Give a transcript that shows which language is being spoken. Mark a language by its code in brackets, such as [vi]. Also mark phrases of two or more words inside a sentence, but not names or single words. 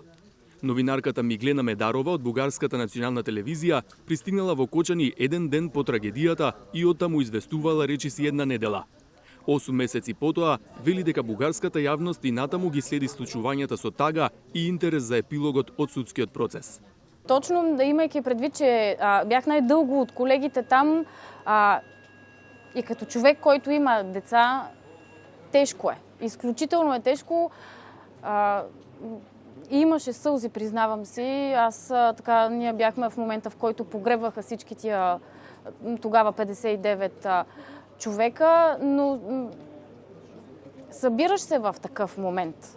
[mk] Новинарката Миглена Медарова од Бугарската национална телевизија пристигнала во Кочани еден ден по трагедијата и оттаму известувала речиси една недела. 8 месеци потоа вели дека бугарската јавност и натаму ги следи случувањата со тага и интерес за епилогот од судскиот процес. Точно да имајќи предвид, [bg] че бях најдълго од колегите там и като човек, който има деца, тежко е. Изключително е тежко. Имаше сълзи, признавам си. Ние бяхме в момента, в който погребваха всички тия тогава 59 човека, но събираш се в такъв момент.